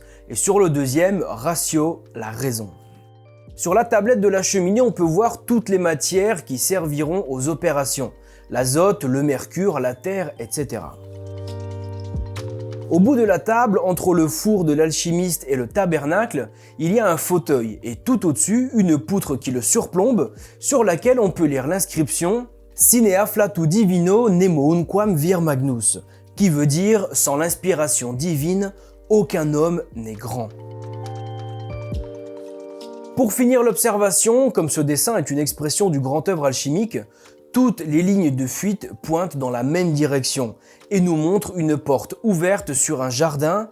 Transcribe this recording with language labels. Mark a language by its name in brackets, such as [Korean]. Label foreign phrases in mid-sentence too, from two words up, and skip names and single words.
[French] Et sur le deuxième, ratio, la raison. Sur la tablette de la cheminée, on peut voir toutes les matières qui serviront aux opérations. L'azote, le mercure, la terre, etc. Au bout de la table, entre le four de l'alchimiste et le tabernacle, il y a un fauteuil et tout au-dessus, une poutre qui le surplombe, sur laquelle on peut lire l'inscription « [Latin] Sine afflatu divino nemo unquam vir magnus », [French] qui veut dire « Sans l'inspiration divine, aucun homme n'est grand ». Pour finir l'observation, comme ce dessin est une expression du grand œuvre alchimique, toutes les lignes de fuite pointent dans la même direction et nous montrent une porte ouverte sur un jardin.